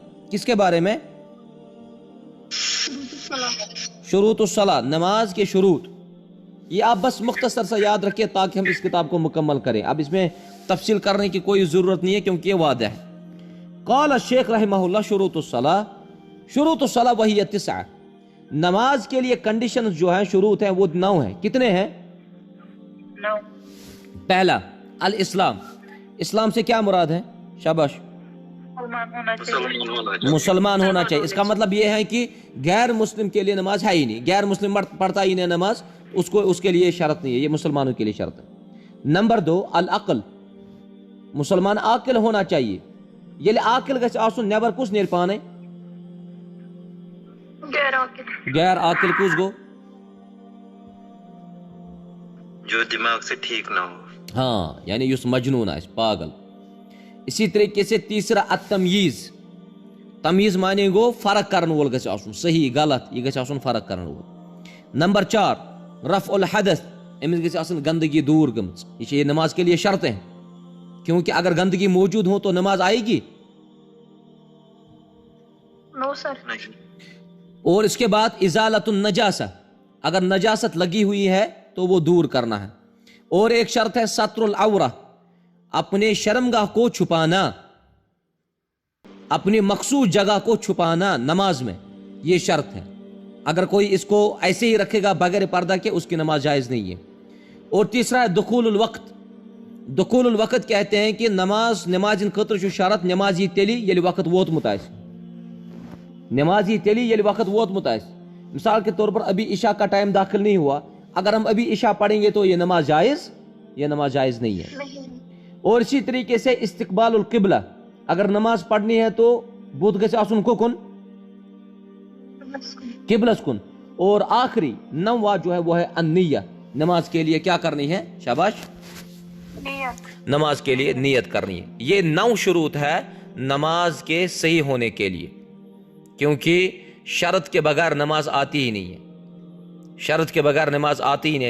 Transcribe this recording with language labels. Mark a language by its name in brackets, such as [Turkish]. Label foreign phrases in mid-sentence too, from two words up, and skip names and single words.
[Urdu] کس کے بارے میں؟ [Arabic] شروط الصلاح, [Urdu] نماز کے شروط. یہ آپ بس مختصر سا یاد رکھیں تاکہ ہم اس کتاب کو مکمل کریں. اب اس میں تفصیل کرنے کی کوئی ضرورت نہیں ہے کیونکہ یہ واضح ہے. [Arabic] قال الشیخ رحمہ اللہ شروط الصلاح, [Urdu] شروط الصلاح وہی 9. نماز کے لیے کنڈیشنز جو ہیں, شروط ہیں, وہ 9 ہیں. کتنے ہیں؟ 9. پہلا الاسلام. اسلام سے کیا مراد ہے؟ شاباش. مسلمان ہونا چاہیے. اس کا مطلب یہ ہے کہ غیر مسلم کے لیے نماز ہے ہی نہیں, غیر مسلم پڑھتا ہی نہیں نماز, اس کے لیے شرط نہیں ہے, یہ مسلمانوں کے لیے شرط ہے. نمبر 2 العقل, مسلمان عاقل ہونا چاہیے. [Kashmiri] یہ عاقل گژھِ آسُن نیبر کُس نیرِ پانے؟ غیر عاقل کُس گو؟ [Urdu] جو دماغ سے ٹھیک نہ ہو. [Kashmiri] ہاں, یعنی یُس مجنون آسہِ, پاگل. [Urdu] اسی طریقے سے تیسرا التمییز, [Kashmiri] تمیز معنی گو فرق کرن وول گژھِ آسُن, صحیح غلط یہ گژھِ آسُن فرق کرن وول. [Urdu] نمبر 4 [Arabic] رفع الحدث, [Kashmiri] أمِس گژھِ آسٕنۍ گندگی دور گٔمٕژ. [Urdu] یہ نماز کے لیے شرط ہے, کیونکہ اگر گندگی موجود ہو تو نماز آئے گی؟ [English] no sir. [Urdu] اور اس کے بعد [Arabic] ازالۃ النجاسہ, [Urdu] اگر نجاست لگی ہوئی ہے تو وہ دور کرنا ہے. اور ایک شرط ہے [Arabic] ستر العورہ, [Urdu] اپنے شرمگاہ کو چھپانا, اپنی مخصوص جگہ کو چھپانا نماز میں, یہ شرط ہے. اگر کوئی اس کو ایسے ہی رکھے گا بغیر پردہ کے, اس کی نماز جائز نہیں ہے. اور تیسرا ہے دخول الوقت. دخول الوقت کہتے ہیں کہ [Kashmiri] نماز خٲطرٕ چھُ شرط نماز یی تیٚلہِ ییٚلہِ وقت ووتمُت آسہِ, نماز یی تیٚلہِ ییٚلہِ وقت ووتمُت آسہِ. [Urdu] مثال کے طور پر ابھی عشاء کا ٹائم داخل نہیں ہوا, اگر ہم ابھی عشاء پڑھیں گے تو یہ نماز جائز نہیں ہے. اور اسی طریقے سے [Arabic] استقبال القبلہ, [Urdu] اگر نماز پڑھنی ہے تو [Kashmiri] بُتھ گژھِ آسُن کُکُن, قبلس کن. [Urdu] اور آخری 9واں جو ہے وہ ہے النیہ, نماز کے لیے کیا کرنی ہے؟ شاباش, نماز کے لیے نیت کرنی ہے. یہ 9 شروط ہے نماز کے صحیح ہونے کے لیے, کیونکہ شرط کے بغیر نماز آتی ہی نہیں ہے, شرط کے بغیر نماز آتی ہی نہیں ہے.